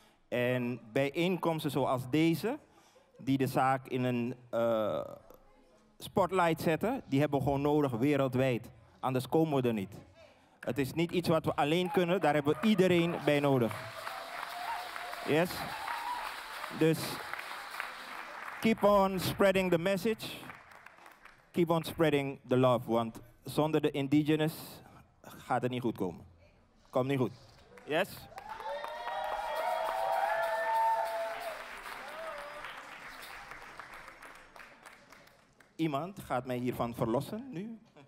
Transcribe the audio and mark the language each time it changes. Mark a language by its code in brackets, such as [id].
[nl] En bijeenkomsten zoals deze, die de zaak in een spotlight zetten, die hebben we gewoon nodig wereldwijd. Anders komen we er niet. Het is niet iets wat we alleen kunnen, daar hebben we iedereen bij nodig. [en] Yes? [nl] Dus [en] keep on spreading the message. Keep on spreading the love, [nl] want zonder de indigenous gaat het niet goed komen. Komt niet goed. [en] Yes? [nl] Iemand gaat mij hiervan verlossen nu?